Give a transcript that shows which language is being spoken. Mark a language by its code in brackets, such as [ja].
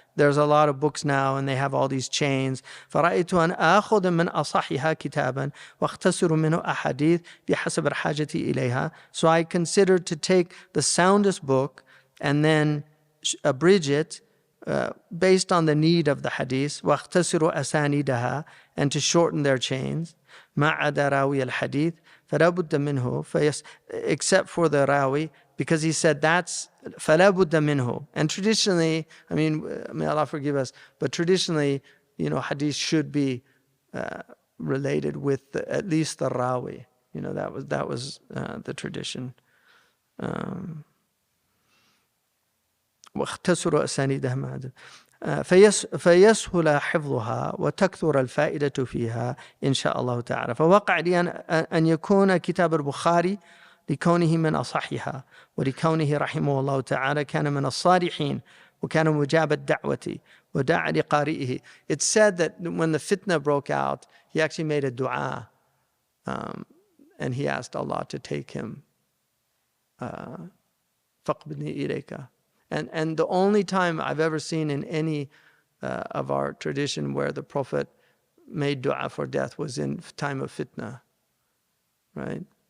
[en] There's a lot of books now and they have all these chains. [ar] فرأيت أن آخذ من أصحها كتابا واختصر منه أحاديث بحسب حاجتي إليها. [en] So I considered to take the soundest book and then abridge it based on the need of the hadith. [ar] واختصر أسانيدها, [en] and to shorten their chains. [ar] ما عدا راوي الحديث فلا بد منه, [en] except for the rawi, because he said that's [ar] فلا بد منه. [en] And traditionally, I mean, may Allah forgive us, but traditionally, hadith should be related with at least the rawi. That was the tradition. [ar] واختصروا أسانيدها. فيسهل حفظها وتكثر الفائدة فيها إن شاء الله تعالى. فوقع لي أن يكون كتاب البخاري لكونه من أصحها، ولكونه رحمه الله تعالى كان من الصالحين، وكان مجاب الدعوة ودعا لقارئه. [en] It's said that when the fitna broke out, he actually made a dua, and he asked Allah to take him. [ar] فَقْبِدْنِي إِلَيْكَ. [en] And the only time I've ever seen in any of our tradition where the Prophet made dua for death was in time of fitna, right?